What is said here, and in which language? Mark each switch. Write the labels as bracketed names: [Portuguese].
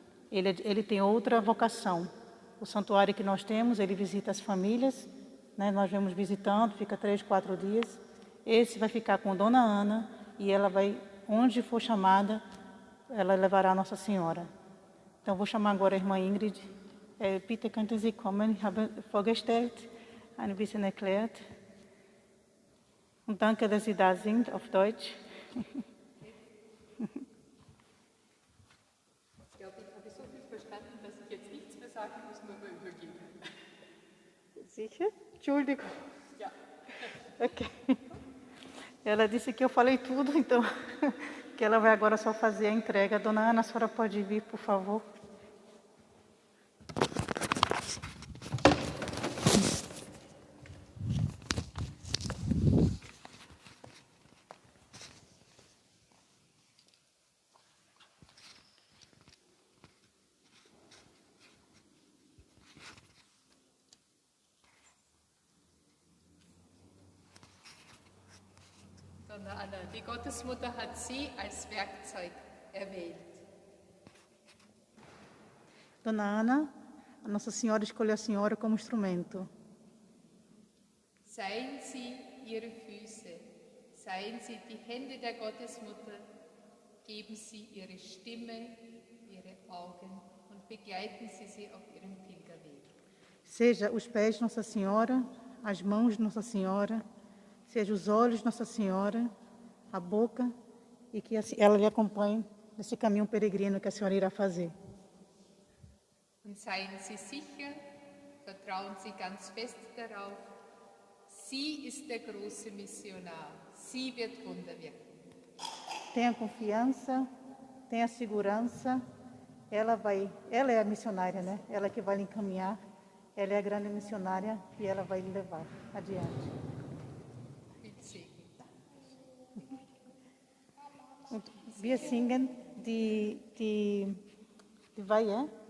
[Portuguese] Ele tem outra vocação. O santuário que nós temos, ele visita as famílias, nós vamos visitando, fica 3, 4 dias. Esse vai ficar com Dona Ana e ela vai, onde for chamada, ela levará a Nossa Senhora. Então, vou chamar agora a irmã Ingrid. [German] Bitte könnten Sie kommen, ich habe vorgestellt, ein bisschen erklärt. Und danke, dass Sie da sind, auf Deutsch. Ich glaube, ich habe so viel verstanden, dass ich jetzt nichts mehr sagen muss, nur mehr übergeben. Sicher? Entschuldigung. Ja. Ok. [Portuguese] Ela disse que eu falei tudo, então que ela vai agora só fazer a entrega. Dona Ana, a senhora pode vir, por favor? [German] Dona Anna, die Gottesmutter hat sie als Werkzeug erwählt. [Portuguese] Dona Ana, a Nossa Senhora escolheu a senhora como instrumento. [German] Seien Sie ihre Füße, seien Sie die Hände der Gottesmutter, geben Sie Ihre Stimme, Ihre Augen und begleiten Sie auf Ihrem Pilgerweg. [Portuguese] Seja os pés de Nossa Senhora, as mãos de Nossa Senhora, seja os olhos de Nossa Senhora, a boca, e que ela lhe acompanhe nesse caminho peregrino que a senhora irá fazer. [German] Und seien Sie sicher, vertrauen Sie ganz fest darauf, sie ist der große Missionar, sie wird Wunder wirken. [Portuguese] Tenha confiança, tenha segurança, ela é a missionária, né? Ela que vai lhe encaminhar, ela é a grande missionária e ela vai lhe levar adiante. [German] Und wir singen die Weihe.